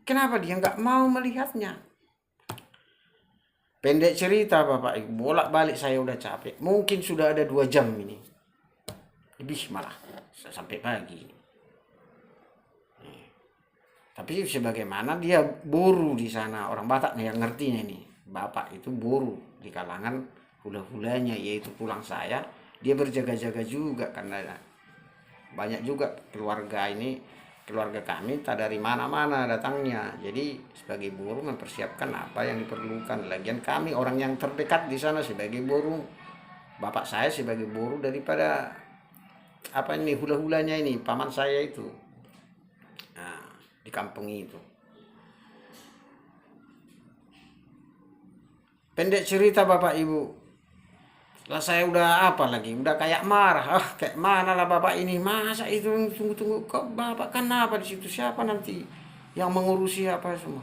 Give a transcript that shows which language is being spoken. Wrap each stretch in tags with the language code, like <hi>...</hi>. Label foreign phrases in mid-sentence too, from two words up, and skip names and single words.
<id>Kenapa dia nggak mau melihatnya? Pendek cerita Bapak Ibu, bolak-balik saya udah capek. Mungkin sudah ada 2 jam ini. Lebih malah, sampai pagi. Tapi sebagaimana dia boru di sana, orang Batak nih yang ngertinya nih. Bapak itu boru di kalangan hula-hulanya, yaitu tulang saya. Dia berjaga-jaga juga karena banyak juga keluarga kami tak dari mana-mana datangnya. Jadi sebagai boru mempersiapkan apa yang diperlukan. Lagian kami orang yang terdekat di sana sebagai boru. Bapak saya sebagai boru daripada hula-hulanya ini, paman saya itu. Nah, di kampung itu. Pendek cerita Bapak Ibu, lah saya udah udah kayak marah. Kayak mana lah Bapak ini, masa itu tunggu kok Bapak kenapa di situ, siapa nanti yang mengurusi apa semua.</id>